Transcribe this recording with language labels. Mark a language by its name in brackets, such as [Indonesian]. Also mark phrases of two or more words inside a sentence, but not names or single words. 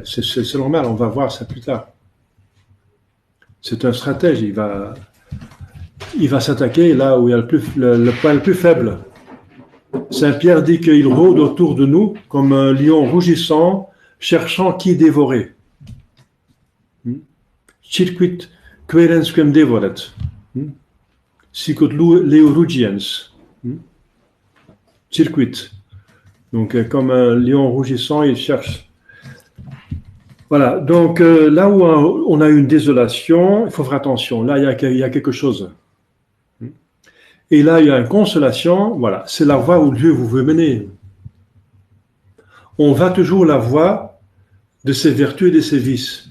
[French] C'est normal, on va voir ça plus tard. C'est un stratège, il va s'attaquer là où il y a le point le plus faible. Saint Pierre dit qu'il rôde autour de nous comme un lion rougissant, cherchant qui dévorer. [Latin] Circuit querens quem devoret. Sicut leo rugiens. Circuit. [French] Donc, comme un lion rougissant, il cherche. Voilà. Donc, là où on a une désolation, il faut faire attention. Là, il y a quelque chose. Et là, il y a une consolation. Voilà. C'est la voie où Dieu vous veut mener. On va toujours la voie de ses vertus et de ses vices.